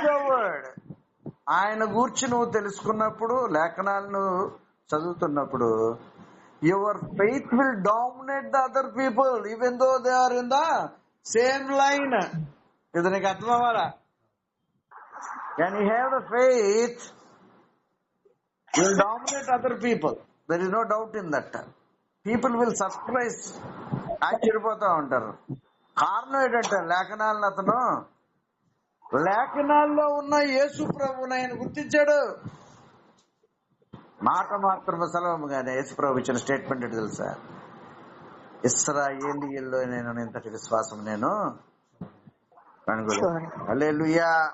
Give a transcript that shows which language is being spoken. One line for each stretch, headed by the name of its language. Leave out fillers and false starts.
English: word
Telugu: ఆయన గూర్చి నువ్వు తెలుసుకున్నప్పుడు, లేఖనాలను చదువుతున్నప్పుడు,
English: Your faith will dominate the other people even though they are in the same line.
Telugu: ఇది నీకు అర్థం అవ్వాలా?
English: When you have the faith, you will dominate other people. There is no doubt in that. People will surprise,
Telugu: ఆశ్చర్యపోతా ఉంటారు. కారణం ఏంటంటే, లేఖనాలను అతను లేఖనాల్లో ఉన్న యేసు ప్రభువుని ఆయన గుర్తించాడు. మాట మాత్రమే సెలవుగానే యేసు ప్రభు ఇచ్చిన స్టేట్మెంట్ ఏంటి తెలుసా? ఇశ్రాయేలీయుల్లో నేను ఇంతటి విశ్వాసం నేను కనుగొనలేదు. హల్లెలూయా.